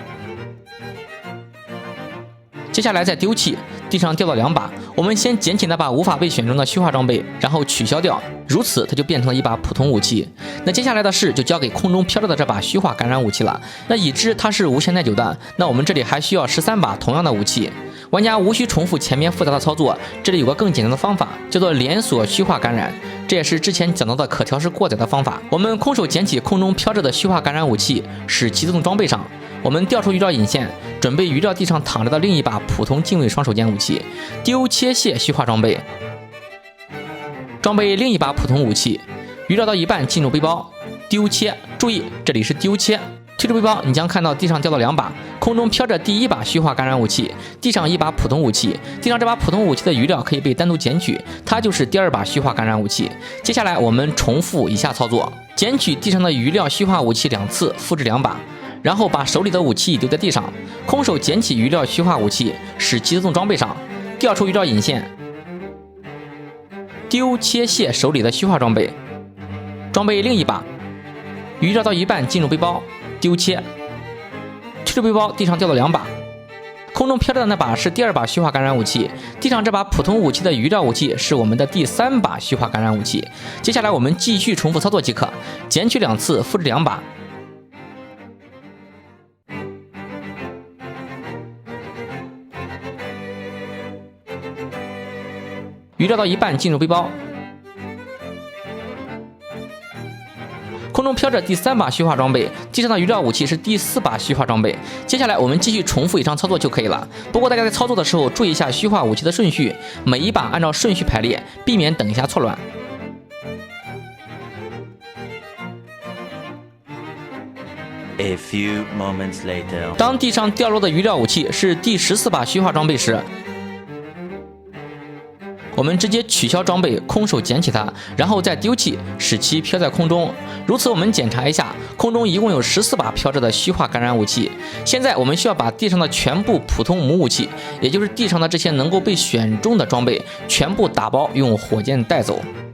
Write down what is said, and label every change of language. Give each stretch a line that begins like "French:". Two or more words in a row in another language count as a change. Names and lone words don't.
Chinese: 接下來再丟棄，地上掉到2把，我們先捡起那把無法被選中的虛化裝備，然後取消掉，如此它就变成了一把普通武器。那接下来的事就交給空中飄着的這把虛化感染武器了。那已知它是无限耐久的，那我們這裡還需要13把同樣的武器。玩家無需重複前面複雜的操作，這裡有個更簡單的方法，叫做連鎖虛化感染，這也是之前講到的可調式過載的方法。我們空手撿起空中飄着的虛化感染武器，使其自動裝備上。我們調出魚料引線，準備魚料地上躺着的另一把普通近衛雙手劍武器，丢切卸虛化裝備，裝備另一把普通武器，魚料到一半進入背包，丢切。注意，這裡是丢切。退出背包，你將看到地上掉到2把，空中飄着第一把虛化感染武器，地上一把普通武器。地上這把普通武器的魚料可以被單獨撿取，它就是第2把虛化感染武器。接下來我們重複以下操作：撿取地上的魚料虛化武器2次，複製2把。然後把手裡的武器丟在地上，空手撿起魚料虛化武器，使其自動裝備上，調出魚料引線，丟切卸手裡的虛化裝備，裝備另一把，魚料到一半進入背包，丟切。退出背包，地上掉到2把，空中飄着的那把是第2把虛化感染武器，地上這把普通武器的魚料武器是我們的第3把虛化感染武器。接下來我們繼續重複操作即可，撿取2次，複製2把。魚料到一半進入背包，空中飄着第3把虛化裝備，地上的魚料武器是第4把虛化裝備。接下來我們繼續重複以上操作就可以了。不過大家在操作的時候注意一下虛化武器的順序，每一把按照順序排列，避免等一下錯亂。
English: A few moments later，
Chinese: 當地上掉落的魚料武器是第14把虛化裝備時，我們直接取消裝備，空手撿起它，然後再丟棄，使其飄在空中。如此我們檢查一下，空中一共有14把飄着的虛化感染武器。現在我們需要把地上的全部普通母武器，也就是地上的這些能夠被選中的裝備，全部打包用火箭帶走。